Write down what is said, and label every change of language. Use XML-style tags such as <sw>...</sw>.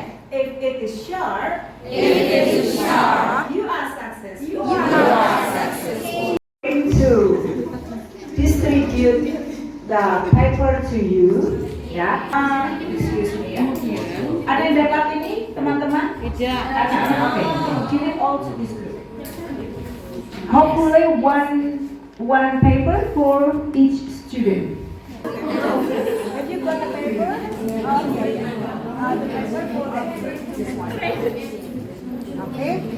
<en>If it is sharp, you are successful. To distribute the paper to you. Ya. Excuse me ya.</en> <id>Ada yang dapat ini, teman-teman? Tidak.</id> <en>Okay. Give it all to this group. Hopefully one paper for each student. Have you got a paper? Okay. The paper for this one. Okay.</en>